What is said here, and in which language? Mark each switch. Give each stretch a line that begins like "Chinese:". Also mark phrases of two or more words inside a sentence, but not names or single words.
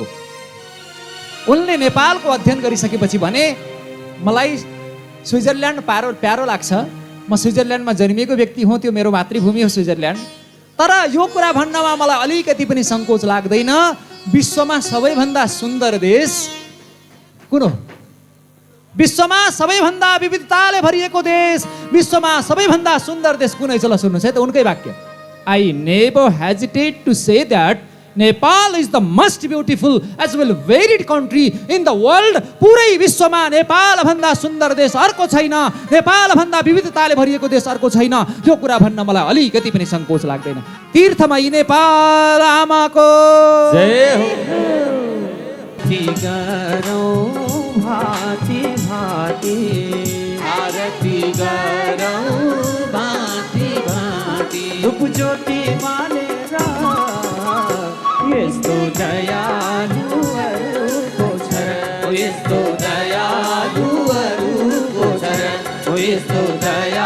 Nepali: उनले नेपालको अध्ययन गरिसकेपछि भने मलाई स्विजरल्यान्ड प्यारो लाग्छ, म स्विजरल्यान्डमा जन्मिएको व्यक्ति हुँ, त्यो मेरो मातृभूमि हो स्विजरल्यान्ड, तर यो कुरा भन्नमा मलाई अलिकति पनि सङ्कोच लाग्दैन। विश्वमा सबैभन्दा सुन्दर देश कुन हो? विश्वमा सबैभन्दा विविधताले भरिएको देश, विश्वमा सबैभन्दा सुन्दर देश कुन है? चलो सुन्नुहोस् है त उनकै वाक्य।
English: I never hesitate to say that Nepal is the most beautiful as well varied country in the world.
Nepali: पुरै विश्वमा नेपाल भन्दा सुन्दर देश अर्को छैन, नेपाल भन्दा विविधताले भरिएको देश अर्को छैन। यो कुरा भन्न मलाई अलिकति पनि सङ्कोच लाग्दैन। तीर्थमयी नेपाल आमाको जय हो। भाती भाती आरती गरौँ भाती भाती रूप ज्योति मानेर यस्तो दयालुहरूको शरण, यस्तो दयालुहरूको शरण, यस्तो दया